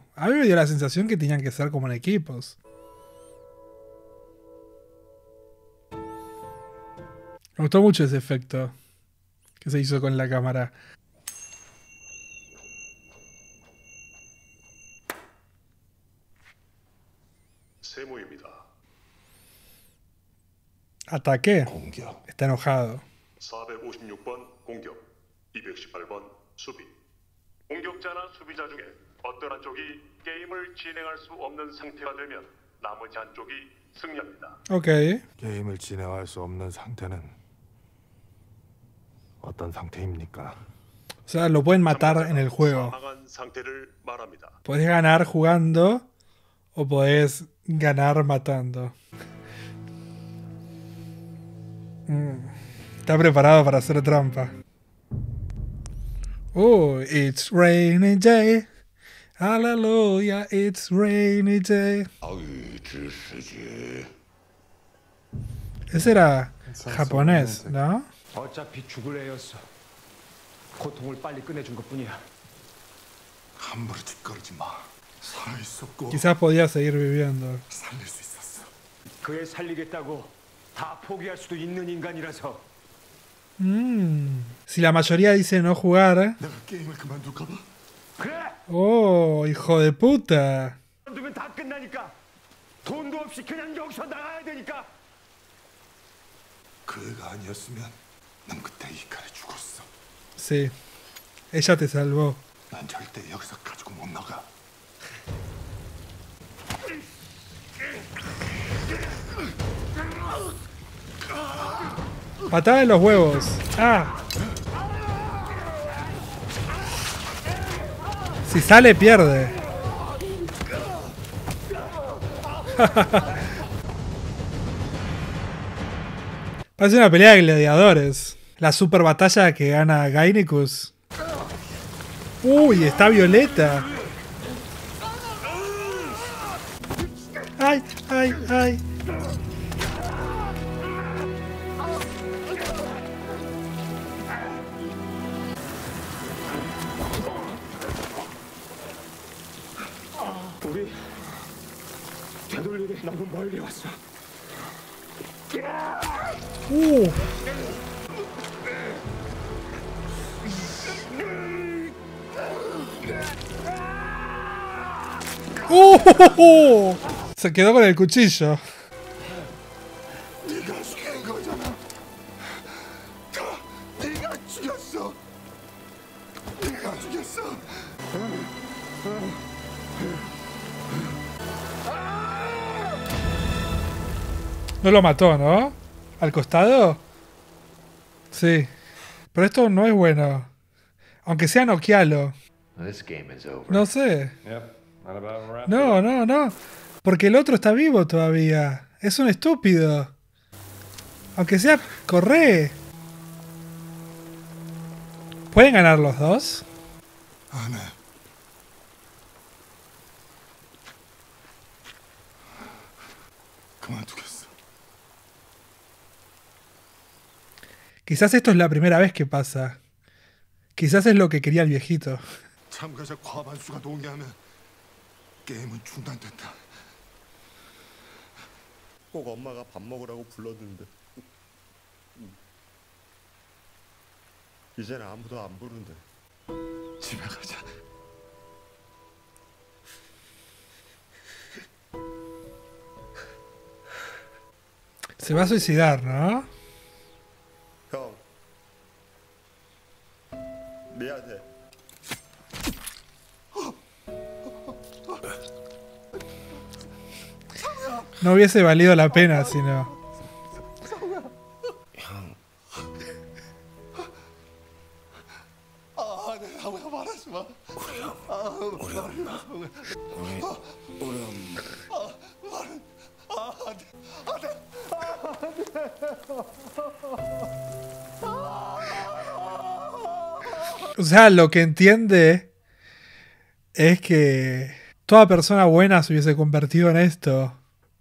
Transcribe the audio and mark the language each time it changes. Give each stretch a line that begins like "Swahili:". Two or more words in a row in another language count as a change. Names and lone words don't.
Spanish: A mí me dio la sensación que tenían que ser como en equipos. Me gustó mucho ese efecto que se hizo con la cámara.
Korean: 세모입니다.
Spanish: Ataque.
Korean: 공격.
Spanish: Está enojado.
Korean: 456번 공격, 218번 수비. 공격자나 수비자 중에 어떤 한쪽이 게임을 진행할 수 없는 상태가 되면 나머지 한쪽이 승리합니다. Ok. 게임을 진행할 수 없는 상태는 어떤 상태입니까?
Spanish: O sea, lo pueden matar en el juego.
Korean: 사망한 상태를 말합니다.
Spanish: Podés ganar jugando o podés ganar matando. Está preparado para hacer trampa.
English: Oh, it's rainy day. Hallelujah, it's rainy day.
Spanish: Ese era japonés, ¿no?
Korean: 어차피 죽을 애였어. 고통을 빨리 끝내준 것뿐이야. 함부로 짓거리지 마. 살아있었고
Spanish: Quizás podía seguir viviendo.
Korean: 살릴 수 있었어. 그 애 살리겠다고 다 포기할 수도 있는 인간이라서.
Spanish: Si la mayoría dice no jugar.
Korean: 내가 게임을 그만둘까 봐. 그래!
Spanish: Oh, hijo de puta.
Korean: 두면 다 끝나니까. 돈도 없이 그냥 여기서 나가야 되니까. 그 애가 아니었으면 난 그때 이 칼에 죽었어.
Spanish: Sí. Ella te salvó.
Korean: 난 절대 여기서 가지고 못 나가.
Spanish: Patada en los huevos. Ah. Si sale, pierde. Parece una pelea de gladiadores. La super batalla que gana Gainicus. Uy, está Violeta. Ay, ay, ay.
Korean: 우리 되돌리게 너무 멀리 왔어.
Spanish: Se quedó con el cuchillo.
Korean: 네가 죽인 거잖아. 다 네가 죽였어. 네가 죽였어.
Spanish: No lo mató, ¿no? ¿Al costado? Sí. Pero esto no es bueno. Aunque sea noquealo.
English: This game is over.
Spanish: No sé.
English: Yep. Not about wrap.
Spanish: No, no, no. Porque el otro está vivo todavía. Es un estúpido. Aunque sea, corre. ¿Pueden ganar los dos?
Korean: 안 해. 그만두겠어.
Spanish: Quizás esto es la primera vez que pasa. Quizás es lo que quería el viejito.
Korean: 참가자 과반수가 동의하면 게임은 중단된다. 꼭 엄마가 밥 먹으라고 불렀는데 이제는 아무도 안 부른대. 집에 가자.
Spanish: Se va a suicidar, ¿no?
Korean: 형, 미안해.
Spanish: No hubiese valido la pena si no.
Korean: 아, 네, 아무나 말하지 마. 우리 엄마. 우리 엄마.
Spanish: O sea, lo que entiende es que toda persona buena se hubiese convertido en esto.